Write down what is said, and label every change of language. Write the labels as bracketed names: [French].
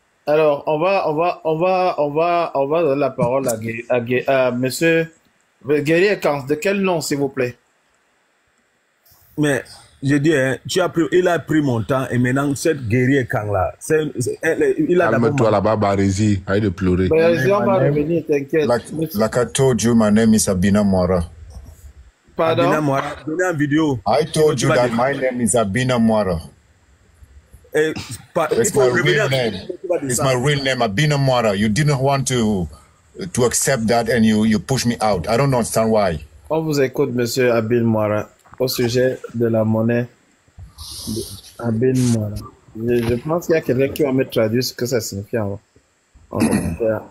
[French] Alors, on va donner la parole à monsieur Guerrier Kans. De quel nom, s'il vous plaît? Mais, je dis, hein, il a pris mon temps et maintenant, cette Guerrier Kans là, il a d'abord... Calme-toi là-bas, Barési, arrête de pleurer. Barési, on va revenir, t'inquiète. [English] Like I told you, my name is Abina Mwara. [French] Pardon? Abina Mwara, donnez une vidéo. [English] I told you that my name is Abina Mwara. It's my real name. It's my real name, Abina Mwara. You didn't want to accept that and you push me out. I don't understand why. [French] On vous écoute, monsieur Abin Mwara, au sujet de la monnaie Abin Mwara. Je pense qu'il y a quelqu'un qui va me traduire ce que ça signifie en commentaire.